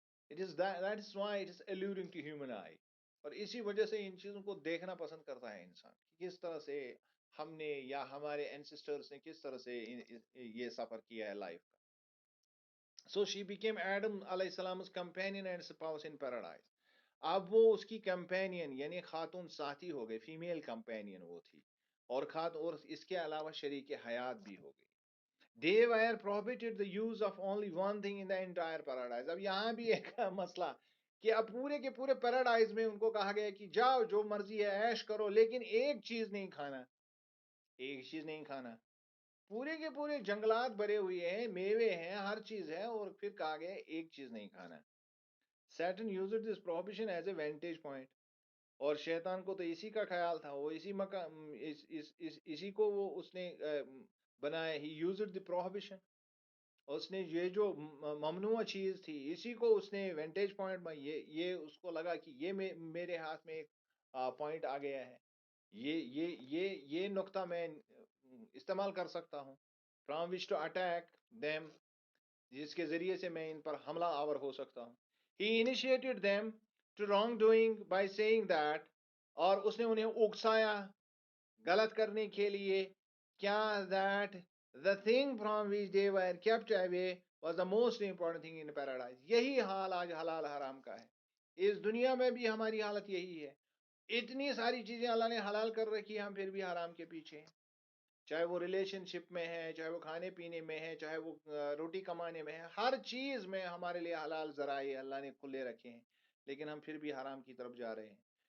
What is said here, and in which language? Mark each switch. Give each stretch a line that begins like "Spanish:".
English: It is that is why it is alluring to human eye.
Urdu: اور اسی وجہ سے ان چیزوں کو دیکھنا پسند کرتا ہے انسان کہ کس طرح سے ہم نے یا ہمارے اینسسٹرز نے کس طرح سے یہ سفر کیا ہے لائف کا.
English: So she became Adam علیہ السلام companion and spouse in paradise.
Urdu: اب وہ اس کی کمپینین یعنی خاتون ساتھی ہو گئی، فیمیل کمپینین وہ تھی، اور اور اس کے علاوہ شریک حیات بھی ہو گئی.
English: They were prohibited the use of only one thing in the entire paradise.
Urdu: اب یہاں بھی ایک مسئلہ کہ اب پورے کے پورے پیراڈائز میں ان کو کہا گیا کہ جاؤ جو مرضی ہے عیش کرو، لیکن ایک چیز نہیں کھانا، ایک چیز نہیں کھانا. پورے کے پورے جنگلات بھرے ہوئے ہیں، میوے ہیں، ہر چیز ہے، اور پھر کہا گیا ایک چیز نہیں کھانا.
English: Satan used this prohibition as a vantage point.
Urdu: اور شیطان کو تو اسی کا خیال تھا، وہ اسی مقام اسی کو وہ اس نے بنایا.
English: He used the prohibition.
Urdu: اس نے یہ جو ممنوع چیز تھی اسی کو اس نے وینٹیج پوائنٹ میں یہ اس کو لگا کہ یہ میرے ہاتھ میں ایک پوائنٹ آ گیا ہے، یہ نقطہ میں استعمال کر سکتا ہوں،
English: from which to attack them,
Urdu: جس کے ذریعے سے میں ان پر حملہ آور ہو سکتا ہوں.
English: He initiated them to wrong doing by saying that.
Urdu: اور اس نے انہیں اکسایا غلط کرنے کے لیے. کیا
English: that the thing from which they were kept away was the most important thing in paradise.
Urdu: یہی حال آج حلال حرام کا ہے. اس دنیا میں بھی ہماری حالت یہی ہے. اتنی ساری چیزیں اللہ نے حلال کر رکھی، ہم پھر بھی حرام کے پیچھے ہیں. چاہے وہ ریلیشن شپ میں ہے، چاہے وہ کھانے پینے میں ہے، چاہے وہ روٹی کمانے میں ہے، ہر چیز میں ہمارے لیے حلال ذرائع اللہ نے کھلے رکھے ہیں، لیکن ہم پھر بھی حرام کی طرف جا رہے ہیں.